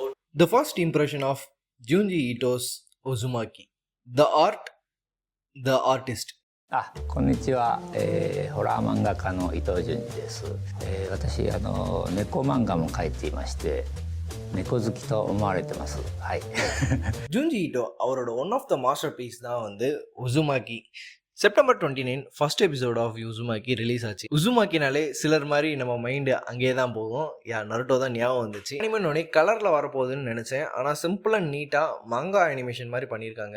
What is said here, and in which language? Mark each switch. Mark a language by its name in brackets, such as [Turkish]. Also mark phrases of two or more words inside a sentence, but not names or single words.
[English] The first impression of Junji Ito's Uzumaki. The art, the artist. [Japanese] こんにちは、ホラー漫画家の伊藤潤二です。私猫漫画も描いていまして、猫好きと思われてます。はい。 [Tamil] Junji Ito அவரோட [English] one of the master piece [Tamil] தான் வந்து உசுமாக்கி. செப்டம்பர் 29 [English] first episode of [Tamil] உசுமாக்கி ரிலீஸ் ஆச்சு. உசுமாக்கினாலே சிலர் மாதிரி நம்ம மைண்டு அங்கேயே தான் போகும். நருட்டோ தான் ஞாபகம் வந்துச்சு. அனிமேனோடனே கலரில் வரப்போகுதுன்னு நினச்சேன். ஆனால் [English] simple and neat [Tamil] மங்கா அனிமேஷன் மாதிரி பண்ணியிருக்காங்க.